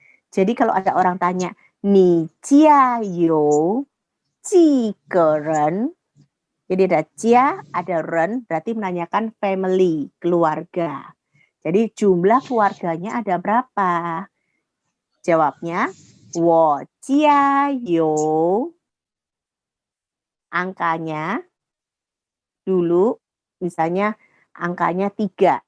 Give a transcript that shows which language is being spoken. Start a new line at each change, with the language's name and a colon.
Indonesian: Jadi kalau ada orang tanya,
Chinese: 你家有几个人?
Indonesian: Jadi ada jia, ada ren, berarti menanyakan family, keluarga. Jadi jumlah keluarganya ada berapa? Jawabnya,
Chinese: 我家有.
Indonesian: Angkanya dulu, misalnya angkanya 3.